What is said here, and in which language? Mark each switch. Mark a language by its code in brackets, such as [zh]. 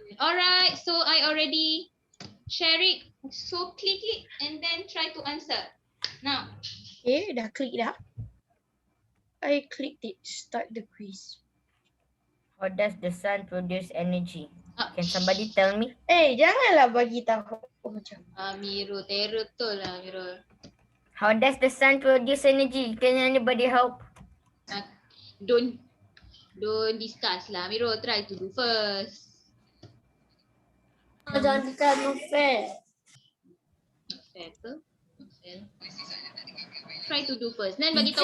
[en] Alright, so I already share it. So click it and then try to answer. Now, Okay, [ms] dah klik dah. [en] I clicked it. Start the quiz. How does the sun produce energy? Can somebody tell me? [ms] Janganlah bagi tahu macam. Amirul, terror betul lah Amirul. [en] How does the sun produce energy? Can anybody help? Don't discuss lah Amirul, try to do first. [ms] Jangan tekan [en] no fair. Not fair ke? Not fair. Try to do first. Then [ms] bagi tahu